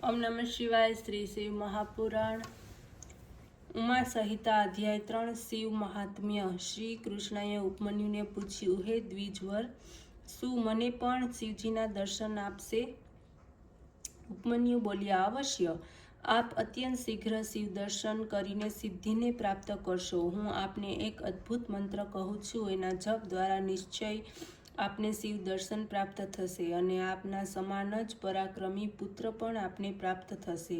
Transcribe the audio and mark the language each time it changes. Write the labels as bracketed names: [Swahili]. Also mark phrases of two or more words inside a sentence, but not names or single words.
[Sanskrit] ओम नमः शिवाय। [Gujarati] श्री शिव महापुराण उमा संहिता अध्याय 3 शिव महात्म्य। શ્રી કૃષ્ણએ ઉપમન્યુને પૂછ્યું, હે દ્વિજવર, શું મને પણ શિવજીના દર્શન આપશે? ઉપમન્યુ બોલ્યા, અવશ્ય. આપ અત્યંત શીઘ્ર શિવ દર્શન કરીને સિદ્ધિને પ્રાપ્ત કરશો. હું આપને એક અદ્ભુત મંત્ર કહું છું, એના જપ દ્વારા નિશ્ચય આપને શિવ દર્શન પ્રાપ્ત થશે અને આપના સમાન જ પરાક્રમી પુત્ર પણ આપને પ્રાપ્ત થશે.